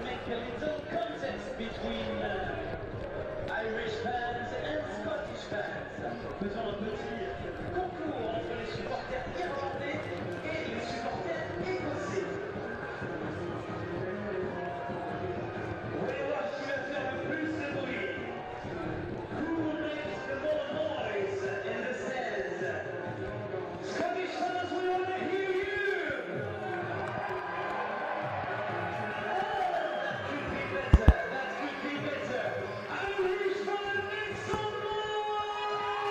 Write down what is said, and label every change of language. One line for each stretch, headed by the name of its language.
English: a little contest between Irish fans and Scottish fans.
French: Faisons un petit concours entre les supporters irlandais et les supporters écossais. Voyons voir qui va faire le plus de bruit.
English: Who makes the more noise in the stands? Scottish fans, we want to hear you! That could be better. Irish fans, make some noise!